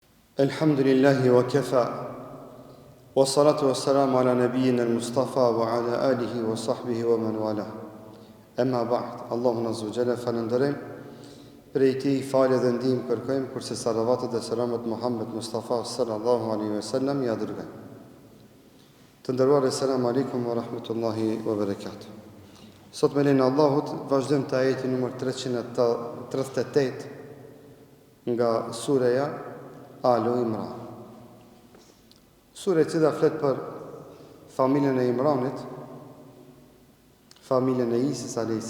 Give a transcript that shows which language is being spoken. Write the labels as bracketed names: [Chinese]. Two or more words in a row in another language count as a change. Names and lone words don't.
[Arabic] الحمد لله وكفى والصلاة والسلام على نبينا المصطفى وعلى آله وصحبه ومن والى. أما بعد, [Albanian] Allahun [Arabic] عز وجل [Albanian] falënderojmë, prej tij falë dhe ndihmë kërkojmë, kurse salavatet dhe selamet Muhammed Mustafa [Arabic] صلى الله عليه وسلم [Albanian] ja dërgojmë. Të nderuar, [Arabic] السلام عليكم ورحمة الله وبركاته. [Albanian] Sot me lenin Allahut vazhdojmë te ajeti numër 338 nga sureja Alu Imran. Sure cila flet për familjen e Imranit, familjen e Isis a.s.